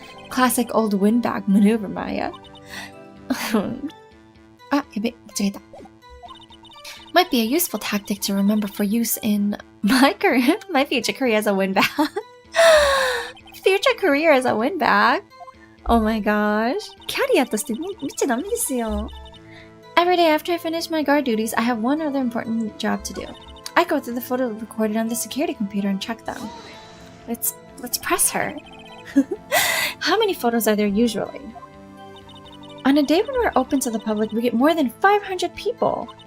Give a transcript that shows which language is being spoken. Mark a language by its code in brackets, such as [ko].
[en] Classic old windbag maneuver, Maya. [ja] あ、やべ、間違えた。 [en] Might be a useful tactic to remember for use in my future career as a windbag. Future career as a windbag? Oh my gosh. [ja] キャリアとして見ちゃダメですよ。 [en] Every day after I finish my guard duties, I have one other important job to do. I go through the photos recorded on the security computer and check them. Let's press her. How many photos are there usually? On a day when we're open to the public, we get more than 500 people.